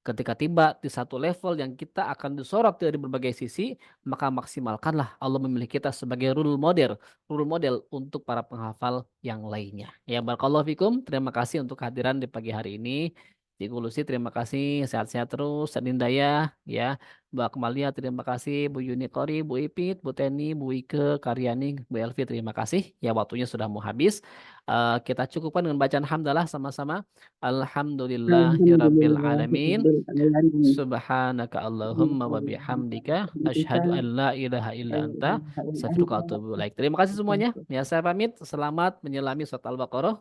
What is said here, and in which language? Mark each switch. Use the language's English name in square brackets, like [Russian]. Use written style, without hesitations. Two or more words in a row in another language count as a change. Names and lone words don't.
[Indonesian] Ketika tiba di satu level yang kita akan disorot dari berbagai sisi, maka maksimalkanlah Allah memilih kita sebagai [English] role model [Indonesian] untuk para penghafal yang lainnya. [Arabic] Ya, بارك الله فيكم. [Indonesian] Terima kasih untuk kehadiran di pagi hari ini. Cikgu Lucy, terima kasih. Sehat-sehat terus. Sanindaya, ya. Mbak Kemalia, terima kasih. Bu Yunikori, Bu Ipit, Bu Teni, Bu Ike, Karyani, Bu Elvi, terima kasih. Ya, waktunya sudah mau habis. Kita cukupkan dengan bacaan hamdalah sama-sama. [Arabic] الحمد لله رب العالمين. الحمد لله رب العالمين. سبحانك اللهم وبحمدك أشهد أن لا إله إلا أنت أستغفرك وأتوب إليك. [Indonesian] Terima kasih semuanya. Ya, saya pamit. Selamat menyelami surat Al-Baqarah.